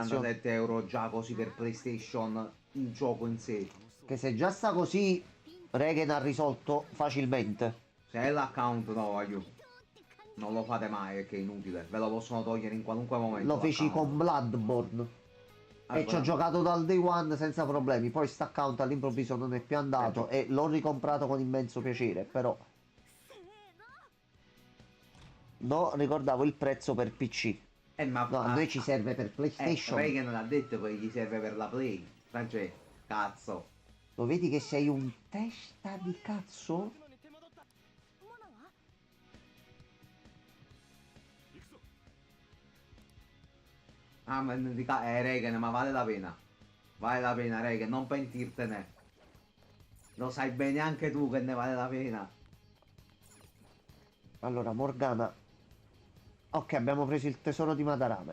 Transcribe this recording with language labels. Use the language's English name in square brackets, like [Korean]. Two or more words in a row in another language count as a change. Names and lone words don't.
[Italian] 47 euro già così per PlayStation, il gioco in sé. che se già sta così, Regen ha risolto facilmente. Se è l'account, no, voglio. Non lo fate mai perché è inutile. Ve lo possono togliere in qualunque momento. Lo feci l'account. con Bloodborne. E ci ho giocato dal [English] day one [Italian] senza problemi. Poi sta account all'improvviso non è più andato e l'ho ricomprato con immenso piacere. Però [Japanese] せーの [Italian] no, ricordavo il prezzo per PC. Ma No, a noi ci serve per PlayStation. Regen l'ha detto poi gli serve per la Play. Francesco, cazzo. Lo vedi che sei un testa di cazzo? [Japanese] のに手間取ったモナは行くぞ [Italian] Ah, ma Regen, ma vale la pena. Vale la pena, Regen, non pentirtene. Lo sai bene anche tu che ne vale la pena. Allora, Morgana. Ok, abbiamo preso il tesoro di Madarame.